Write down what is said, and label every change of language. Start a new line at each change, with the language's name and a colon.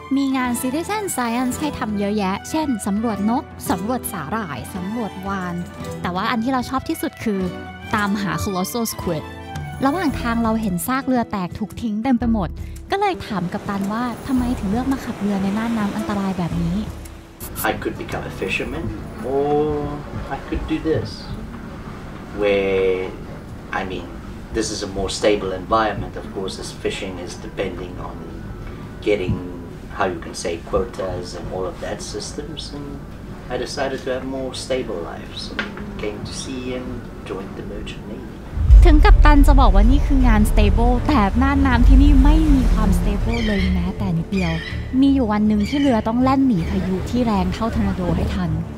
Thai: มีงาน Citizen Science ให้ทำเยอะแยะเช่นสำรวจนกสำรวจสาหร่ายสำรวจวาฬแต่ว่าอันที่เราชอบที่สุดคือตามหา Colossal Squid ระหว่างทางเราเห็นซากเรือแตกถูกทิ้งเต็มไปหมดก็เลยถามกัปตันว่าทำไมถึงเลือกมาขับเรือในน่านน้ำอันตรายแบบนี้
English: I could become a fisherman or I could do this where I mean this is a more stable environment of course as fishing is depending on getting how you can say quotas and all of that systems and I decided to have more stable life so came to sea and joined the merchant navy
Thai: ถึงกัปตันจะบอกว่านี่คืองาน stable แต่น่านน้ำที่นี่ไม่มีความ stable เลยแม้แต่นิดเดียวมีอยู่วันหนึ่งที่เรือต้องแล่นหนีพายุที่แรงเท่าทอร์นาโดให้ทัน